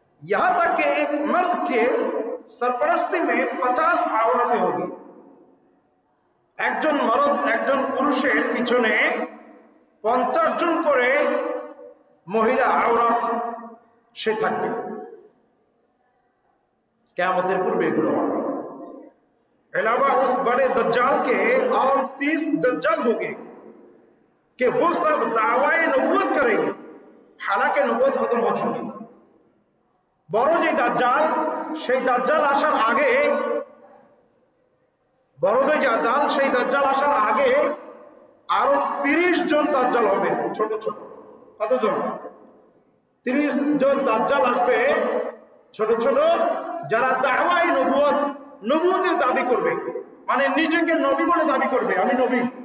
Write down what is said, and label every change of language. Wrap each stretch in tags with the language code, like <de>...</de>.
<hi>यहाँ तक कि एक मर्द के सरपरस्ती में 50 औरतें होगी,</hi> <bn>একজন মরদ একজন পুরুষের পিছনে 50 জন করে মহিলা আওরাত সে থাকবে। কিয়ামতের পূর্বে এগুলো হবে।</bn> <hi>अलावा उस बड़े दज्जाल के और 30 दज्जाल होंगे कि वो सब दावाए नबूवत करेंगे, हालांकि नबूवत खत्म हो चुकी।</hi> <bn>বড় যে দাজ্জাল, সেই দাজ্জাল আসার আগে, বড় যে দাজ্জাল, সেই দাজ্জাল আসার আগে আরো 30 জন দাজ্জাল হবে, ছোট ছোট। কতজন? 30 জন দাজ্জাল আসবে, ছোট ছোট, যারা দাওয়ায়ে নবুয়ত, নবুয়তের দাবি করবে, মানে নিজেকে নবী বলে দাবি করবে, আমি নবী।</bn>